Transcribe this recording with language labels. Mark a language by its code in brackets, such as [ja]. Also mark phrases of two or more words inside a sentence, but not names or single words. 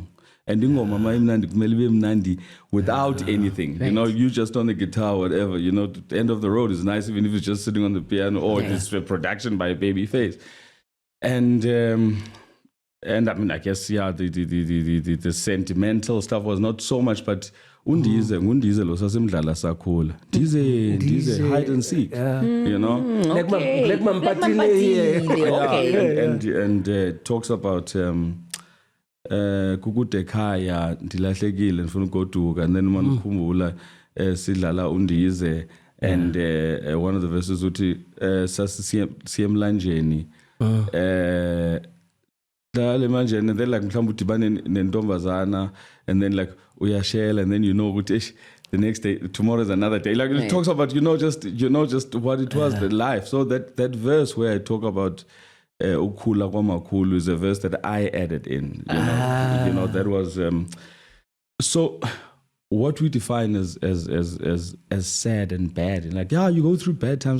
[en] And without anything, right. You just on the guitar, whatever, the end of the road is nice, even if it's just sitting on the piano or it's a production by Babyface. And I mean, I guess, the sentimental stuff was not so much, but [xh] undize lo sasimdlala sakhula. [en] Dize hide and seek, and talks about [xh] kukude ekhaya ndilahlekile ndifuna ugoduka, [en] and then [xh] mandikhumbula sidlala undize, [en] and one of the verses [xh] uthi sasiye emlanjeni dlala emanjeni, [en] and then like [xh] mhlawumbe udibane nentombazana, [en] and then like uyashela, and then ukuthi the next day, tomorrow is another day. Like it talks about just what it was, the life. So that verse where I talk about Ukula Kwamakhulu is a verse that I added in. That was so what we define as sad and bad, and like, you go through bad times.